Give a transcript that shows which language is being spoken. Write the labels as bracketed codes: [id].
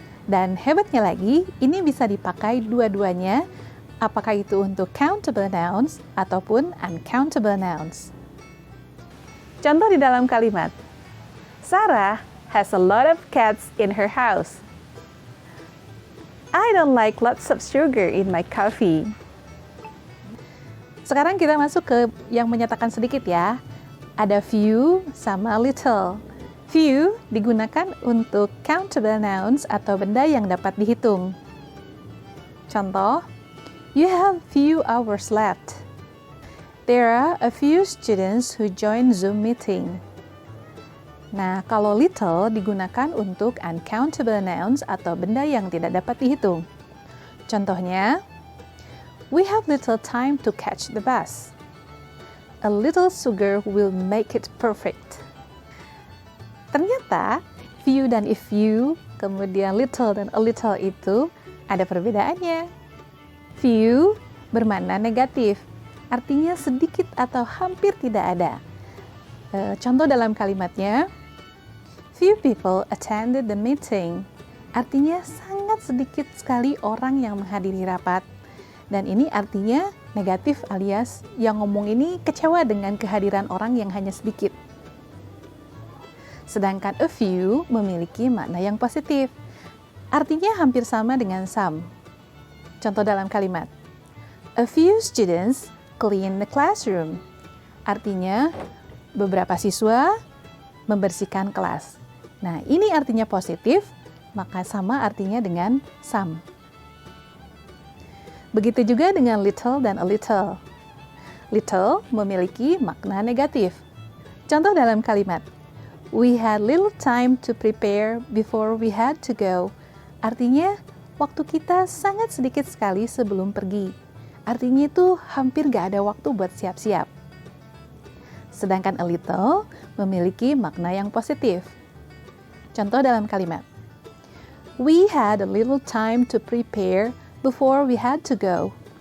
[id] Dan hebatnya lagi, ini bisa dipakai dua-duanya, apakah itu untuk countable nouns ataupun uncountable nouns. Contoh di dalam kalimat. [en] Sarah has a lot of cats in her house. I don't like lots of sugar in my coffee. [id] Sekarang kita masuk ke yang menyatakan sedikit ya. Ada few sama little. Few digunakan untuk countable nouns atau benda yang dapat dihitung. [en] Contoh, you have few hours left. There are a few students who join Zoom meeting. [id] Nah, kalau little digunakan untuk uncountable nouns atau benda yang tidak dapat dihitung. [en] Contohnya, we have little time to catch the bus. A little sugar will make it perfect. [id] Ternyata, few dan a few, kemudian little dan a little itu ada perbedaannya. Few bermakna negatif, artinya sedikit atau hampir tidak ada. Contoh dalam kalimatnya, [en] few people attended the meeting. [id] Artinya sangat sedikit sekali orang yang menghadiri rapat. Dan ini artinya negatif alias yang ngomong ini kecewa dengan kehadiran orang yang hanya sedikit. Sedangkan a few memiliki makna yang positif. Artinya hampir sama dengan some. Contoh dalam kalimat. [en] A few students clean the classroom. [id] Artinya, beberapa siswa membersihkan kelas. Nah, ini artinya positif, maka sama artinya dengan some. Begitu juga dengan little dan a little. Little memiliki makna negatif. Contoh dalam kalimat, [en] we had little time to prepare before we had to go. [id] Artinya, waktu kita sangat sedikit sekali sebelum pergi. Artinya itu hampir gak ada waktu buat siap-siap. Sedangkan a little memiliki makna yang positif. Contoh dalam kalimat, [en] we had a little time to prepare before we had to go.